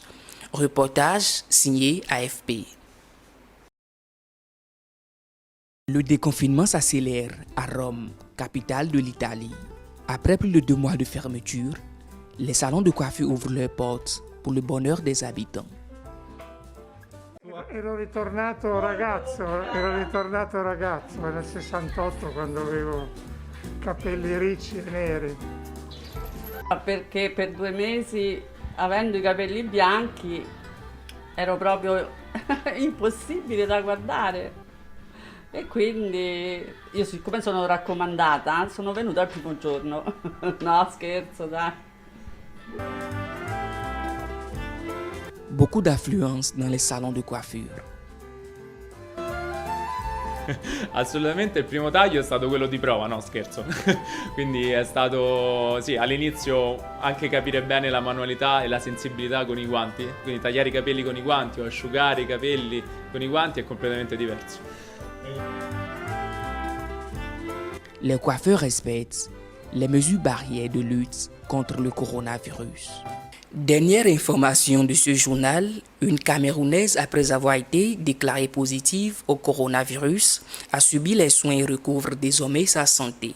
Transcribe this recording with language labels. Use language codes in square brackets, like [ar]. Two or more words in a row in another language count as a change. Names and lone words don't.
[fr] Reportage signé AFP. Le déconfinement s'accélère à Rome, capitale de l'Italie. Après plus de 2 mois de fermeture, les salons de coiffure ouvrent leurs portes pour le bonheur des habitants. [it] Ero ritornato ragazzo nel 68 quando avevo capelli ricci e neri. Perché per 2 mesi, avendo i capelli bianchi, ero proprio impossibile da guardare. E quindi io, siccome sono raccomandata, sono venuta il primo giorno. No, scherzo, dai. [fr] Beaucoup d'affluence dans les salons de coiffure. [it] Assolutamente il primo taglio è stato quello di prova, no scherzo. Quindi è stato, sì, all'inizio anche capire bene la manualità e la sensibilità con i guanti. Quindi tagliare i capelli con i guanti o asciugare i capelli con i guanti è completamente diverso. [fr] Les coiffeurs respectent les mesures barrières de lutte contre le coronavirus. Dernière information de ce journal, une Camerounaise, après avoir été déclarée positive au coronavirus, a subi les soins et recouvre désormais sa santé.